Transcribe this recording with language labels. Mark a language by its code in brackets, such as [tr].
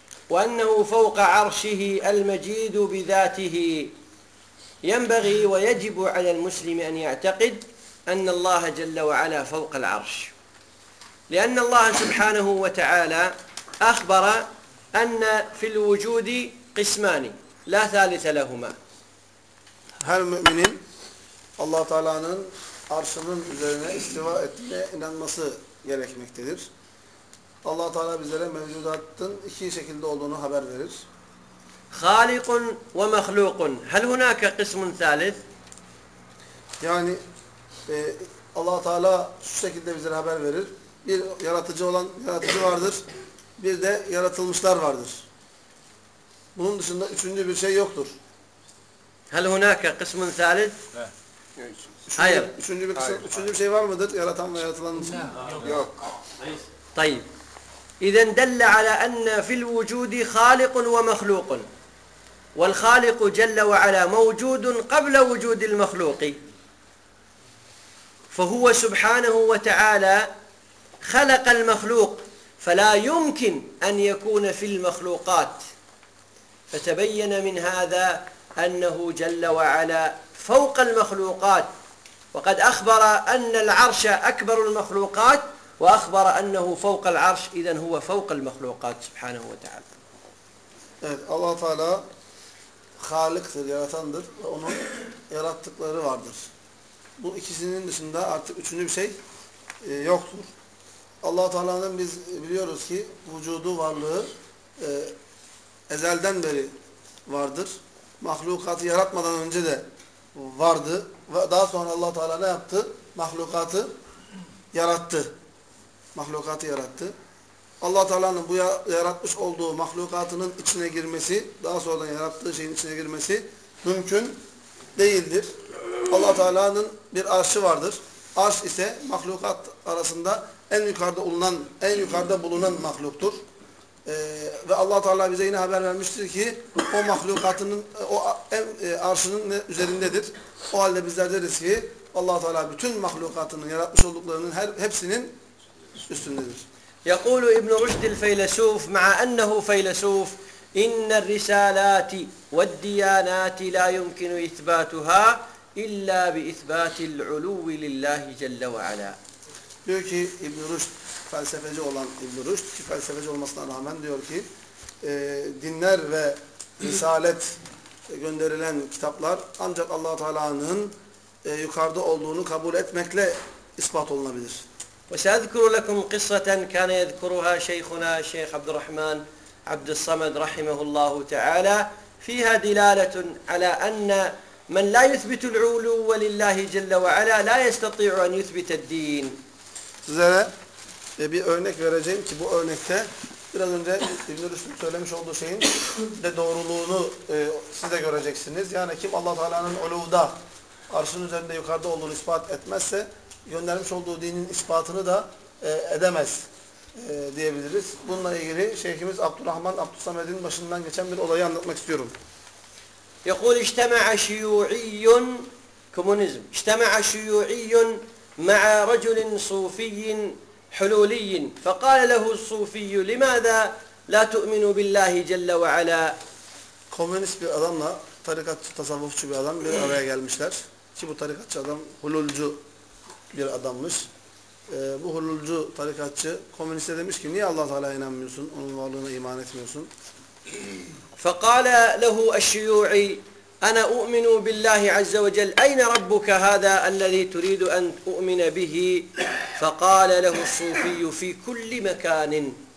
[ar] وأنه فوق عرشه المجيد بذاته ينبغي ويجب على المسلم أن يعتقد أن الله جل وعلا فوق العرش لأن الله سبحانه وتعالى أخبر أن في الوجود قسمان لا ثالث لهما. [tr] Her müminin Allah Teala'nın arşının üzerine istiva ettiğine inanması gerekmektedir. Allah Teala bizlere mevcudatın iki şekilde olduğunu haber verir. [ar] Halikun ve mahlukun. Hal hunaka kısmun thalith? [tr] Yani Allah Teala şu şekilde bizlere haber verir. Bir yaratıcı olan yaratıcı vardır. Bir de yaratılmışlar vardır. Bunun dışında üçüncü bir şey yoktur. [ar] Hal hunaka kısmun thalith? [tr] Hayır. Üçüncü bir kısım, üçüncü bir şey var mıdır? Yaratan ve yaratılan için. Yok. [ar] Tayyip. إذن دل على أن في الوجود خالق ومخلوق والخالق جل وعلا موجود قبل وجود المخلوق فهو سبحانه وتعالى خلق المخلوق فلا يمكن أن يكون في المخلوقات فتبين من هذا أنه جل وعلا فوق المخلوقات وقد أخبر أن العرش أكبر المخلوقات وأخبر أنه فوق العرش إذن هو فوق المخلوقات سبحانه وتعالى. [tr] Evet, Allah Teala halıktır, yaratandır ve onun yarattıkları vardır. Bu ikisinin dışında artık üçüncü bir şey yoktur. Allah Teala'nın biz biliyoruz ki vücudu, varlığı ezelden beri vardır. Mahlukatı yaratmadan önce de vardı ve daha sonra Allah Teala ne yaptı? Mahlukatı yarattı. Mahlukatı yarattı. Allah Teala'nın bu yaratmış olduğu mahlukatının içine girmesi, daha sonra yarattığı şeyin içine girmesi mümkün değildir. Allah Teala'nın bir arşı vardır. Arş ise mahlukat arasında en yukarıda bulunan mahluktur. Ve Allah Teala bize yine haber vermiştir ki o mahlukatının arşının üzerindedir. O halde bizler deriz ki Allah Teala bütün mahlukatının yaratmış olduklarının hepsinin [ar] يقول ابن رشد الفيلسوف مع أنه فيلسوف إن الرسالات والديانات لا يمكن إثباتها إلا بإثبات العلو لله جل وعلا. [tr] Diyor ki İbn Rushd, felsefeci olan İbn Rushd ki felsefeci olmasına rağmen diyor ki dinler ve risalet gönderilen kitaplar ancak Allah Teala'nın yukarıda olduğunu kabul etmekle ispat olunabilir. وسأذكر لكم قصة كان يذكرها شيخنا الشيخ عبد الرحمن عبد الصمد رحمه الله تعالى فيها دلالة على أن من لا يثبت العلو لله جل وعلا لا يستطيع أن يثبت الدين. Size bir örnek vereceğim ki bu örnekte biraz önce İbn-i Rüşd'ün söylemiş olduğu şeyin de doğruluğunu siz de göreceksiniz. Yani kim Allah Teala'nın uluda arşın üzerinde yukarıda olduğunu ispat etmezse göndermiş olduğu dinin ispatını da edemez diyebiliriz. Bununla ilgili Şeyhimiz Abdurrahman Abdussamed'in başından geçen bir olayı anlatmak istiyorum. [ar] يقول اجتمع شيوعي كومونيزم اجتمع شيوعي مع رجل صوفي حلولي فقال له الصوفي لماذا لا تؤمن بالله جل وعلا [tr] Komünist bir adamla tarikat tasavvufçu bir adam bir araya gelmişler ki bu tarikatçı adam hululcu bir adammış. Bu hululcu tarikatçı komüniste demiş ki niye Allah-u Teala'ya inanmıyorsun? Onun varlığına iman etmiyorsun. [ar] فَقَالَ لَهُ الشُّيُوعِ أَنَا أُؤْمِنُ بِاللّٰهِ عَزَّ وَجَلْ اَيْنَ رَبُّكَ هَذَا الَّذِي تُرِيدُ أَنْ تُؤْمِنَ بِهِ فَقَالَ لَهُ الصُّوفِيُّ فِي كُلِّ مَكَانٍ